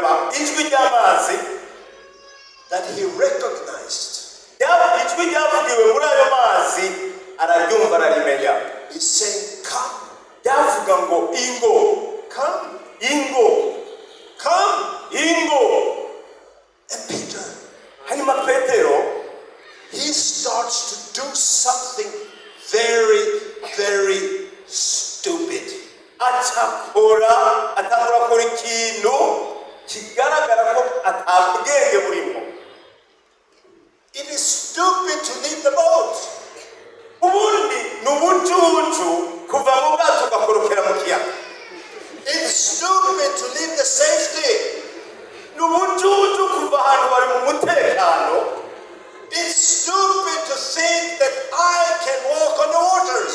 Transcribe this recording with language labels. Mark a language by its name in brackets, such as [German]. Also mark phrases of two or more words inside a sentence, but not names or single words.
[Kinyarwanda] ijwi ry'amazi [English] that he recognized. [Kinyarwanda] ijwi ryavugiwe muri ayo mazi araryumva ararimenya. [English] He's saying, come. [Kinyarwanda] Yavuga ngo ingo, [English] Come. [Kinyarwanda] ingo, [English] Come. [Kinyarwanda] ingo. [English] And Peter, [Kinyarwanda] Hanyuma Petero [English] he starts to do something very, very stupid. [Kinyarwanda] atangura gukora ikintu kigaragara ko atabwenge burimo. [English] It is stupid to leave the boat. [Kinyarwanda] Ubundi ni ubucucu kuva mu bwato ugakorokera mu kiyaga. [English] It's stupid to leave the safety. [Kinyarwanda] Ni ubucucu kuva ahantu bari mu mutekano. [English] It's stupid to think that I can walk on the waters.